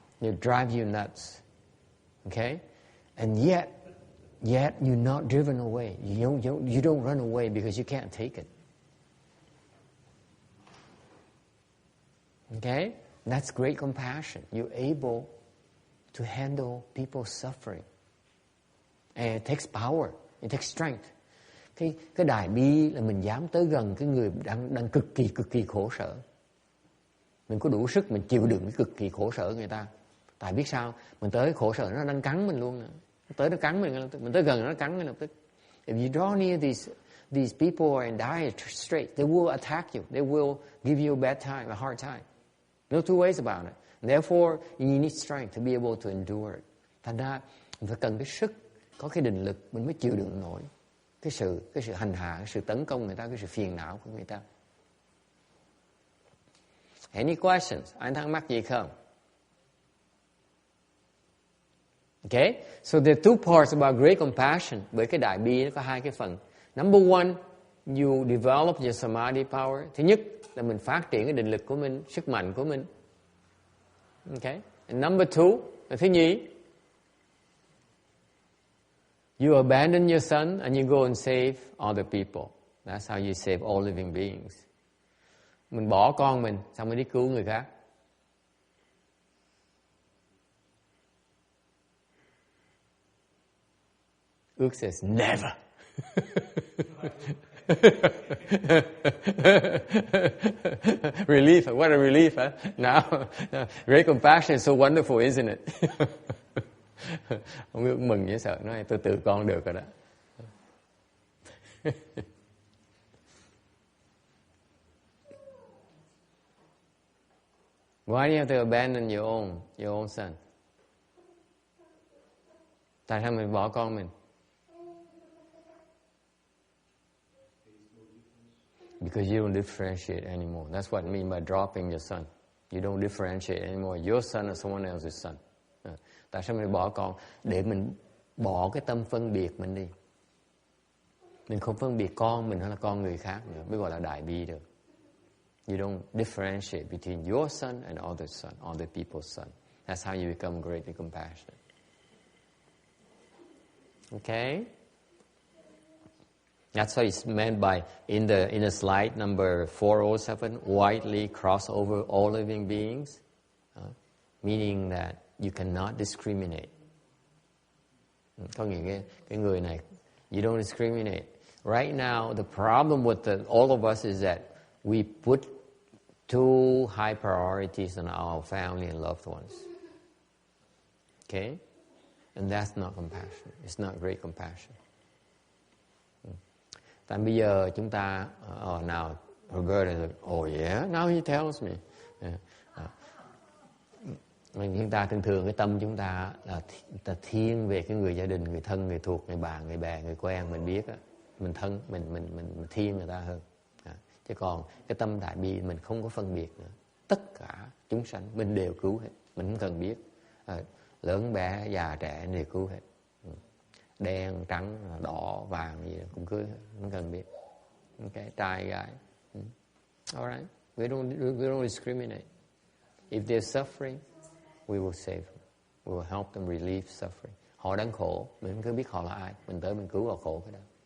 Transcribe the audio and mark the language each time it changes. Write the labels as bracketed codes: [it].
[en] They drive you nuts. Okay? And yet you're not driven away. You don't run away because you can't take it. Okay? That's great compassion. You're able to handle people's suffering. And it takes power. It takes strength. [vi] Cái đại bi là mình dám tới gần cái người đang cực kỳ khổ sở. Mình có đủ sức mình chịu đựng cái cực kỳ khổ sở người ta. Tại biết sao? Mình tới khổ sở nó đang cắn mình luôn. Tới nó cắn mình tới gần nó cắn mình lập tức. [en] If you draw near these people who are in dire straits, they will attack you. They will give you a bad time, a hard time. No two ways about it. Therefore, you need strength to be able to endure it. [vi] Thành ra, mình phải cần cái sức, có cái định lực, mình mới chịu đựng nổi cái sự hành hạ, cái sự tấn công người ta, cái sự phiền não của người ta. [en] Any questions? [vi] Ai thắc mắc gì không? [en] Okay, so there are two parts about great compassion. [vi] Bởi cái đại bi nó có hai cái phần. [en] Number one, you develop your samadhi power. [vi] Thứ nhất là mình phát triển cái định lực của mình, sức mạnh của mình. [en] Okay, and number two, [vi] là thứ nhì, [en] you abandon your son and you go and save other people. That's how you save all living beings. [vi] Mình bỏ con mình, xong mới đi cứu người khác. [en] Ước says never. Relief, what a relief, huh? Now, great compassion is so wonderful, isn't it? [vi] Ông ước mừng dễ sợ, nói tôi tự con được rồi đó. [en] Why do you have to abandon your own son? [vi] Tại sao mình bỏ con mình? [en] Because you don't differentiate anymore. That's what I mean by dropping your son. You don't differentiate anymore. Your son is someone else's son. [vi] Tại sao mình bỏ con? Để mình bỏ cái tâm phân biệt mình đi. Mình không phân biệt con mình hay là con người khác nữa, mới gọi là đại bi được. [en] You don't differentiate between your son and other son, other people's son. That's how you become greatly compassionate. Okay? That's what it's meant by, in the slide number 407, widely cross over all living beings, meaning that you cannot discriminate. [vi] Có nghĩa cái người này, [en] you don't discriminate. Right now, the problem with all of us is that we put too high priorities on our family and loved ones. Okay? And that's not compassion. It's not great compassion. [vi] Tại bây giờ chúng ta nào [en] Roberta said, oh yeah, now he tells me. [vi] Chúng ta thường cái tâm chúng ta là thiên về cái người gia đình, người thân, người thuộc, người bạn, người bè, người quen mình biết á, mình thân, mình thiên người ta hơn. Chứ còn cái tâm đại bi mình không có phân biệt nữa. Tất cả chúng sanh mình đều cứu hết, mình không cần biết. Lớn bé, già trẻ đều cứu hết. Đen, trắng, đỏ, vàng gì cũng cứu hết, không cần biết. Okay, trai, gái. [en] Alright, we don't discriminate. If they're suffering, we will save them. We will help them relieve suffering. [vi] Họ đang khổ, mình không cứ biết họ là ai, mình tới mình cứu họ khổ cái đó.